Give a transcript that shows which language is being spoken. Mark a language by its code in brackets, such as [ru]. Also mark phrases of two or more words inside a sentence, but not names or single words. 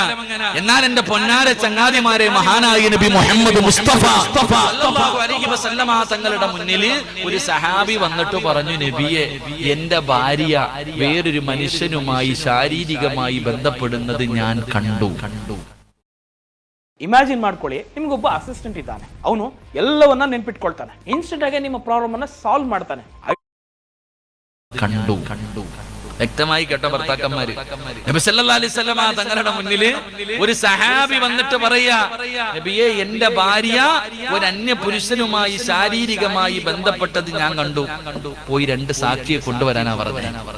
[ml] എന്നാൽ എന്റെ പൊന്നാര ചങ്ങാതിമാരെ, മഹാനായ നബി മുഹമ്മദ് മുസ്തഫ [ar] صلى الله عليه وسلم [ml] തങ്ങളുടെ മുന്നിൽ ഒരു സഹാബി വന്നിട്ട് പറഞ്ഞു, നബിയെ, എന്റെ ഭാര്യ വേറൊരു മനുഷ്യനുമായി ശാരീരികമായി ബന്ധപ്പെടുന്നത് ഞാൻ കണ്ടു. [kn] ಇಮ್ಯಾಜಿನ್ ಮಾಡ್ಕೊಳ್ಳಿ, ನಿಮ್ಗೊಬ್ಬ ಅಸಿಸ್ಟೆಂಟ್ ಇದ್ದಾನೆ, ಅವನು ಎಲ್ಲವನ್ನ ನೆನ್ಪಿಟ್ಕೊಳ್ತಾನೆ, ಇನ್ಸ್ಟೆಂಟ್ ಆಗಿ ನಿಮ್ಮ ಪ್ರಾಬ್ಲಮ್ ಅನ್ನ ಸಾಲ್ವ್ ಮಾಡ್ತಾನೆ. [ml] കണ്ടു. വ്യക്തമായി കേട്ട ഭർത്താക്കന്മാര്. നബി [ar] صلى الله عليه وسلم [ml] തങ്ങളുടെ മുന്നിൽ ഒരു സഹാബി വന്നിട്ട് പറയാ, നബിയെ, എന്റെ ഭാര്യ ഒരു അന്യ പുരുഷനുമായി ശാരീരികമായി ബന്ധപ്പെട്ടത് ഞാൻ കണ്ടു. പോയി 2 സാക്ഷിയെ കൊണ്ടുവരാനാ പറഞ്ഞത്.